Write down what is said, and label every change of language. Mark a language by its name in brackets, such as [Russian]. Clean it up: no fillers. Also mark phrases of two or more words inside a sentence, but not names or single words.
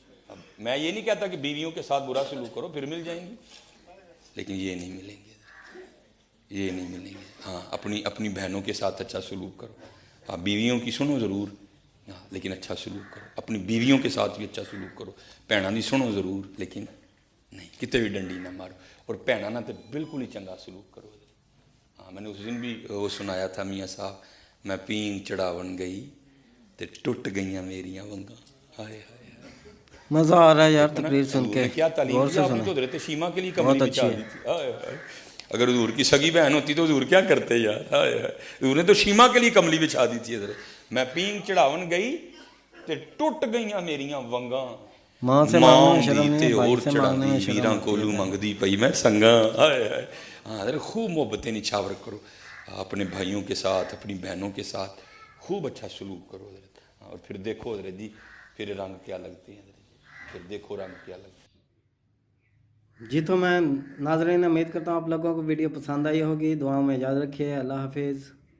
[Urdu] اب میں یہ نہیں کہتا کہ بیویوں کے ساتھ برا سلوک کرو پھر مل جائیں گی، لیکن یہ نہیں ملیں گے، یہ نہیں ملیں گے، ہاں اپنی بہنوں کے ساتھ اچھا سلوک کرو، ہاں بیویوں کی سنو ضرور، ہاں لیکن اچھا سلوک کرو، اپنی بیویوں کے ساتھ بھی اچھا سلوک کرو، [Punjabi] بھیناں دی سنو ضرور لیکن نہیں کتے بھی ڈنڈی نہ مارو، [Urdu] اور [Punjabi] بھیناں نہ تے بالکل ہی چنگا سلوک کرو، [Urdu] ہاں میں نے اس دن بھی وہ سنایا تھا میاں صاحب، [Punjabi] میں پینگ چڑھاون گئی تے ٹوٹ گئیاں میریاں ونگاں، ہائے ہائے [Urdu] مزہ آ رہا ہے یار تقریر سن کے، کیا تعلیم غور دی سے آپ نے، سنیں، تو حضرت شیما کے لیے کملی بہت بچھا اچھی ہے۔ دی تھی، ہائے ہائے اگر حضور کی سگی بہن ہوتی تو حضور کیا کرتے یار، ہائے ہائے حضور نے تو شیما کے لیے کملی بچھا دی تھی حضرت، [Punjabi] میں پینگ چڑھاون گئی تے ٹوٹ گئیاں میریاں ونگاں، [Urdu] ماں سے مانگنے میں شرم نہیں تے ہے، بھائی اور سے چڑھا مانگنے دی میں شرم ویراں آتی ہے کولو بہن۔ [Punjabi] منگدی پئی میں سنگاں، [Urdu] ہائے ہائے ہاں حضرت خوب محبتیں نچھاور کرو، اپنے بھائیوں کے ساتھ اپنی بہنوں کے ساتھ خوب اچھا سلوک کرو حضرت، اور پھر دیکھو حضرت جی پھر رنگ کیا لگتے ہیں حضرت، پھر دیکھو رنگ کیا لگتے ہیں۔ جی تو میں ناظرین امید کرتا ہوں آپ لوگوں کو ویڈیو پسند آئی ہوگی. دعاؤں میں یاد رکھیے۔ اللہ حافظ.